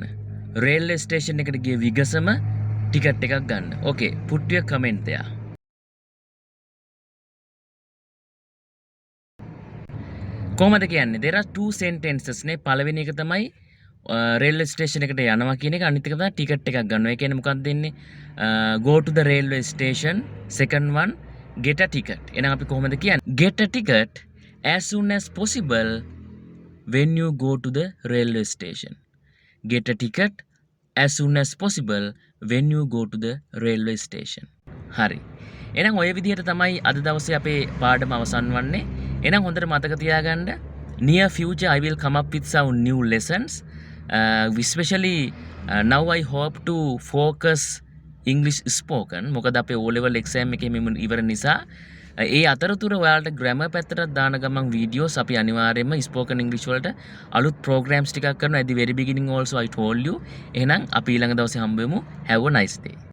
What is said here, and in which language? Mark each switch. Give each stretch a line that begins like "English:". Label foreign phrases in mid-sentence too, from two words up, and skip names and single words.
English: railway station
Sinhala: එකට ගිය විගසම ටිකට් එකක් ගන්න.
English: Okay, put your comment there.
Sinhala: කොහොමද කියන්නේ?
English: there are two sentences නේ.
Sinhala: පළවෙනි එක තමයි
English: railway station
Sinhala: එකට යනවා කියන එක. අනිත් එක තමයි ටිකට් එකක් ගන්නවා. ඒ කියන්නේ මොකක්ද දෙන්නේ?
English: go to the railway station. Second one get a ticket.
Sinhala: එහෙනම් අපි කොහොමද කියන්නේ?
English: get a ticket as soon as possible when you go to the railway station. Get a ticket as soon as possible when you go to the railway station.
Sinhala: හරි. එහෙනම් ඔය විදිහට තමයි අද දවසේ අපේ පාඩම අවසන් වන්නේ. එහෙනම් හොඳට මතක තියාගන්න
English: near future I will come up with some new lessons. Especially now I hope to focus English spoken.
Sinhala: මොකද අපේ
English: O level exam
Sinhala: එකේ මෙම ඉවර නිසා ඒ අතරතුර ඔයාලට grammar පැත්තට දාන ගමන් videos අපි අනිවාර්යයෙන්ම
English: spoken English
Sinhala: වලට අලුත් programs ටිකක් කරනවා
English: at the very beginning also I told you.
Sinhala: එහෙනම් අපි ඊළඟ දවසේ හම්බ වෙමු.
English: Have a nice day.